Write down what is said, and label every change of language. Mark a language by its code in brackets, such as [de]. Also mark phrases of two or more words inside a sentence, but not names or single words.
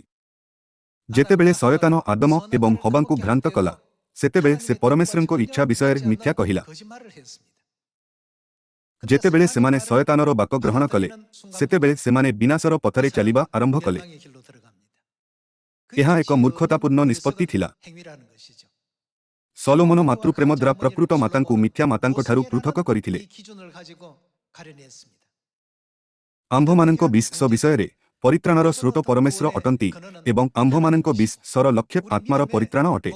[or] ଯେତେବେଳେ ଶୟତାନ ଆଦମ ଏବଂ ହବାଙ୍କୁ ଭ୍ରାନ୍ତ କଲା ସେତେବେଳେ ସେ ପରମେଶ୍ୱରଙ୍କ ଇଚ୍ଛା ବିଷୟ ମିଥ୍ୟା କହିଲା। ଯେତେବେଳେ ସେମାନେ ଶୟତାନର ବାକ୍ୟ ଗ୍ରହଣ କଲେ ସେତେବେଳେ ସେମାନେ ବିନାଶର ପଥରେ ଚାଲିବା ଆରମ୍ଭ କଲେ। ଏହା ଏକ ମୂର୍ଖତାପୂର୍ଣ୍ଣ ନିଷ୍ପତ୍ତି ଥିଲା। ସୋଲୋମନ ମାତୃପ୍ରେମ ଦ୍ୱାରା ପ୍ରକୃତ ମାତାଙ୍କୁ ମିଥ୍ୟା ମାତାଙ୍କ ଠାରୁ ପୃଥକ କରିଥିଲେ। ଆମ୍ଭମାନଙ୍କ ବିଶ୍ୱାସ ବିଷୟ ପରିତ୍ରାଣର ସ୍ରୋତ ପରମେଶ୍ୱର ଅଟନ୍ତି ଏବଂ ଆମ୍ଭମାନଙ୍କ ବିଶ୍ୱର ଲକ୍ଷ୍ୟ ଆତ୍ମାର ପରିତ୍ରାଣ ଅଟେ।